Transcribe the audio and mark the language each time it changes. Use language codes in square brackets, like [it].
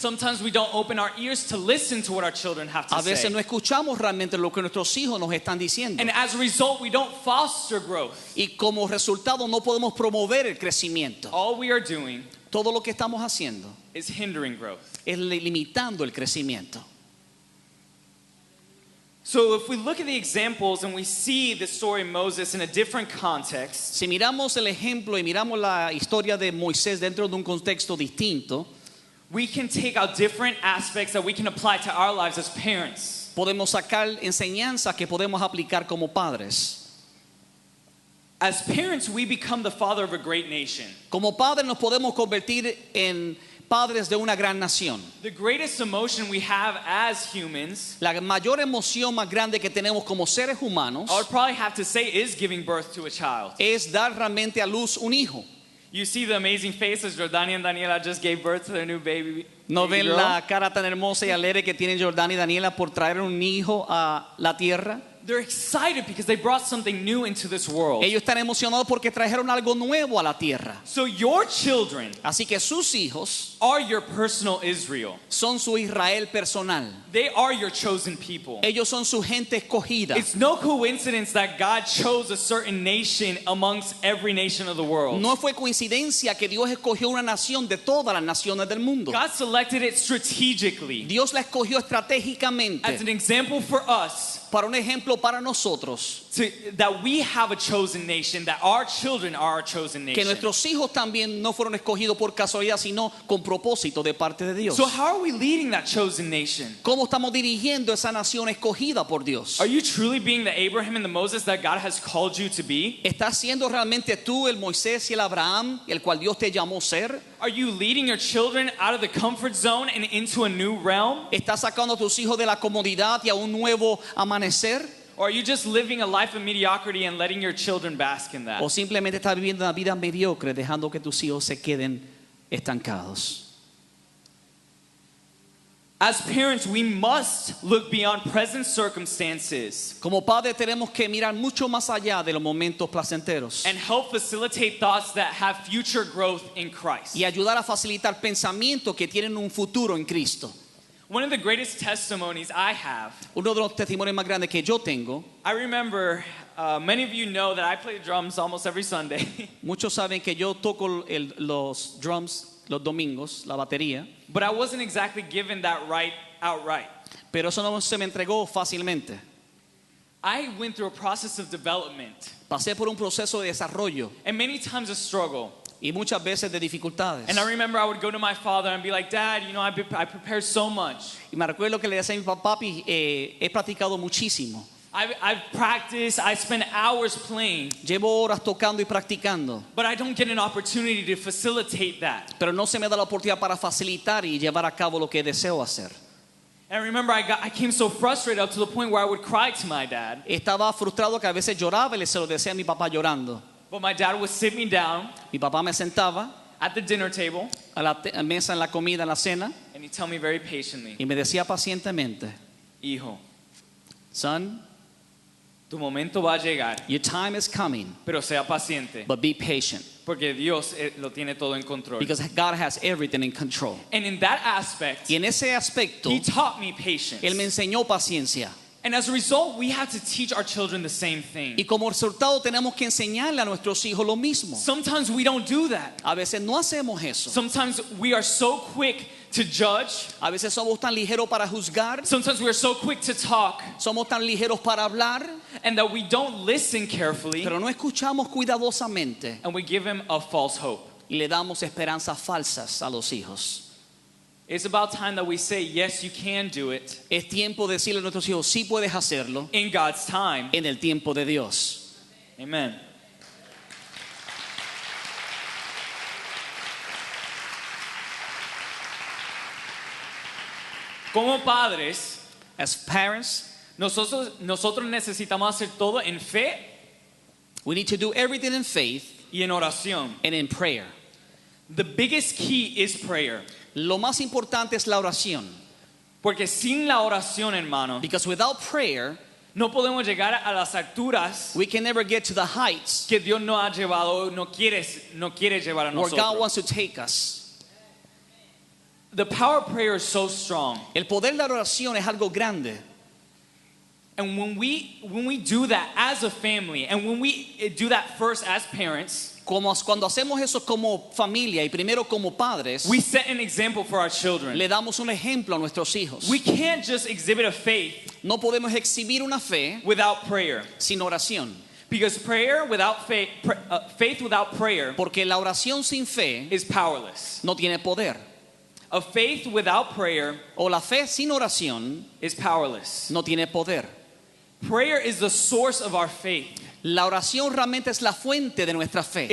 [en] Sometimes we don't open our ears to listen to what our children have to [es] A veces [en] say. [es] no escuchamos realmente lo que nuestros hijos nos están diciendo. [en] And as a result, we don't foster growth. [es] Y como resultado no podemos promover el crecimiento. [en] All we are doing [es] Todo lo que estamos haciendo [en] is hindering growth. [es] es limitando el crecimiento. [en] So if we look at the examples and we see the story of Moses in a different context, [es] Si miramos el ejemplo y miramos la historia de Moisés dentro de un contexto distinto, [en] we can take out different aspects that we can apply to our lives as parents. [es] podemos sacar enseñanzas que podemos aplicar como padres. [en] As parents, we become the father of a great nation. [es] Como padres nos podemos convertir en padres de una gran nación. [en] The greatest emotion we have as humans, [es] La mayor emoción más grande que tenemos como seres humanos [en] I would probably have to say, is giving birth to a child. [es] es dar realmente a luz un hijo. [en] You see the amazing faces. Jordani and Daniela just gave birth to their new baby. [es] ¿No [en] baby [es] ven [en] girl. [es] la cara tan hermosa y alegre que tienen Jordán y Daniela por traer un hijo a la tierra? [en] They're excited because they brought something new into this world. [es] Ellos están emocionados porque trajeron algo nuevo a la tierra. [en] So your children [es] Así que sus hijos [en] are your personal Israel. [es] son su Israel personal. [en] They are your chosen people. [es] Ellos son su gente escogida. [en] It's no coincidence that God chose a certain nation amongst every nation of the world. [es] No fue coincidencia que Dios escogió una nación de todas las naciones del mundo. [en] God selected it strategically [es] Dios la escogió [en] as [es] estratégicamente [en] an example for us [es] para un ejemplo para nosotros. [en] that we have a chosen nation, that our children are our chosen [es] Que [en] nation. [es] nuestros hijos también no fueron escogidos por casualidad, sino con propósito de parte de Dios. [en] So how are we leading that chosen nation? [es] ¿Cómo estamos dirigiendo esa nación escogida por Dios? [en] Are you truly being the Abraham and the Moses that God has called you to be? [es] ¿Estás siendo realmente tú el Moisés y el Abraham, el cual Dios te llamó ser? [en] Are you leading your children out of the comfort zone and into a new realm? [es] ¿Estás sacando a tus hijos de la comodidad y a un nuevo amanecer? [en] Or are you just living a life of mediocrity and letting your children bask in that? [es] ¿O simplemente estás viviendo una vida mediocre dejando que tus hijos se queden estancados? [en] As parents, we must look beyond present circumstances [es] Como padres tenemos que mirar mucho más allá de los momentos placenteros [en] and help facilitate thoughts that have future growth in Christ. [es] y ayudar a facilitar pensamientos que tienen un futuro en Cristo. [en] One of the greatest testimonies I have, [es] Uno de los testimonios más grandes que yo tengo, [en] I remember many of you know that I play drums almost every Sunday. [es] muchos saben que yo toco los drums los domingos, la batería, [en] But I wasn't exactly given that right outright. [es] pero eso no se me entregó fácilmente. [en] I went through a process of development [es] Pasé por un proceso de desarrollo [en] and many times a struggle. [es] y muchas veces de dificultades. [en] And I remember I would go to my father and be like, Dad, you know, I prepared so much. [es] Y me recuerdo que le decía a mi papá, papi, he practicado muchísimo. [en] I've practiced, I spent hours playing, [es] Llevo horas tocando y practicando, [en] but I don't get an opportunity to facilitate that. [es] pero no se me da la oportunidad para facilitar y llevar a cabo lo que deseo hacer. [en] And I remember I came so frustrated up to the point where I would cry to my dad. [es] Estaba frustrado que a veces lloraba y le se lo decía a mi papá llorando. [en] But my dad would sit me down [es] Mi papá me sentaba [en] at the dinner table [es] a la mesa en la comida, en la cena, [en] and he'd tell me very patiently, [es] y me decía pacientemente, Hijo, [en] son, [es] Tu momento va a llegar, [en] Your time is coming, [es] pero sea paciente, [en] but be patient [es] porque Dios lo tiene todo en control. [en] because God has everything in control. And in that aspect, [es] Y en ese aspecto, [en] He taught me patience. [es] Él me enseñó paciencia. [en] And as a result, we have to teach our children the same thing. [es] Y como resultado tenemos que enseñarle a nuestros hijos lo mismo. [en] Sometimes we don't do that. [es] A veces no hacemos eso. [en] Sometimes we are so quick to judge. [es] A veces somos tan ligeros para juzgar, [en] Sometimes we are so quick to talk, [es] somos tan ligeros para hablar, [en] and that we don't listen carefully, [es] pero no escuchamos cuidadosamente [en] and we give them a false hope. [es] y le damos esperanzas falsas a los hijos. [en] It's about time that we say, yes, you can do it [es] Es tiempo de decirle a nuestros hijos, sí puedes hacerlo [en] in God's time. [es] en el tiempo de Dios. [en] Amen. [es] Como padres, [en] As parents, [es] nosotros necesitamos hacer todo en fe [en] we need to do everything in faith [es] y en oración. [en] and in prayer. The biggest key is prayer. [es] Lo más importante es la oración. Porque sin la oración, hermano, [en] Because without prayer, [es] no podemos llegar a las alturas [en] we can never get to the heights [es] que Dios nos ha llevado, no quiere llevar a [en] where God [es] nosotros. [en] wants to take us. The power of prayer is so strong. [es] El poder de la oración es algo grande. [en] And when we do that as a family, and when we do that first as parents, [es] Cuando hacemos eso como familia y primero como padres, [en] we set an example for our children. [es] le damos un ejemplo a nuestros hijos. [en] We can't just exhibit a faith [es] No podemos exhibir una fe [en] without prayer. [es] sin oración, [en] Because prayer without faith, faith without prayer [es] porque la oración sin fe [en] is powerless. [es] no tiene poder. [en] A faith without prayer [es] O la fe sin oración [en] is powerless. [es] no tiene poder. [en] Prayer is the source of our faith. [es] La oración realmente es la fuente de nuestra fe.